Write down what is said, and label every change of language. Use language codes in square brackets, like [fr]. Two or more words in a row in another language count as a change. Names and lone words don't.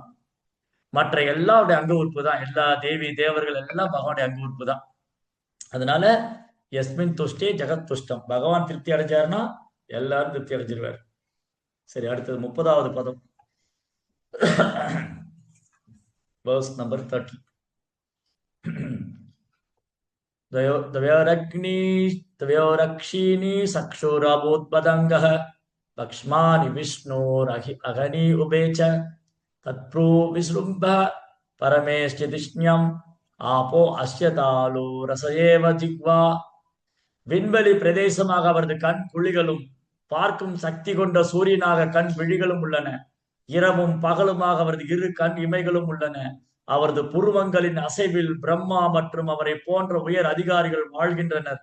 [ta] மற்ற எல்லாருடைய அங்க உறுப்பு தான், எல்லா தேவி தேவர்கள் எல்லாம் பகவானுடைய அங்க உறுப்பு தான். அதனால [sa] यस्मिन् तुष्टे जगत् तुष्टम्, [ta] பகவான் திருப்தி அடைஞ்சாருன்னா எல்லாரும் திருப்தி அடைஞ்சிருவார். சரி, அடுத்தது 30வது பதம், [en] verse number [ta] 30. [sa] द्वयोरक्षीणी सक्षुरभूत्पतङ्गः लक्ष्मानि विष्णोरहि अगनी उभे च तत्प्रो विसृम्भ परमेश्चितिष्ण्यम् आपो अस्य तालो रसयेव जिह्वा. [ta] விண்வெளி பிரதேசமாக அவரது கண் குழிகளும் பார்க்கும் சக்தி கொண்ட சூரியனாக கண் விழிகளும் உள்ளன. இரவும் பகலுமாக அவரது இரு கண் இமைகளும் உள்ளன. அவரது புருவங்களின் அசைவில் பிரம்மா மற்றும் அவரை போன்ற உயர் அதிகாரிகள் வாழ்கின்றனர்.